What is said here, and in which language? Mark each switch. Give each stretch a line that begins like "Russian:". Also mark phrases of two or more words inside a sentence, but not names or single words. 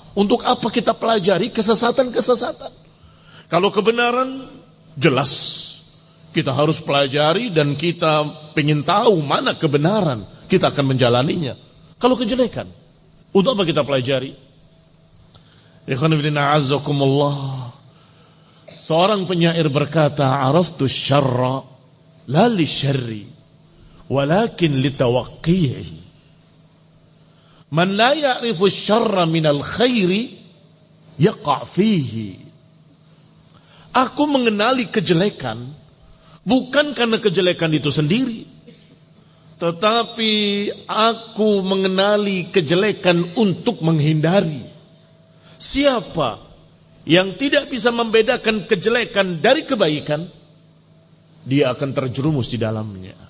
Indonesian: Untuk apa kita pelajari kesesatan-kesesatan? Kalau kebenaran jelas, kita harus pelajari dan kita ingin tahu mana kebenaran, kita akan menjalaninya. Kalau kejelekan, untuk apa kita pelajari?
Arabic: إخوان في الله أعزكم الله.
Indonesian: Seorang penyair berkata,
Arabic: "عرفت الشر لا للشر ولكن لتوقيه. من لا يعرف الشر من الخير يقع فيه."
Indonesian: Aku mengenali kejelekan bukan karena kejelekan itu sendiri, tetapi aku mengenali kejelekan untuk menghindari. Siapa yang tidak bisa membedakan kejelekan dari kebaikan, dia akan terjerumus di dalamnya.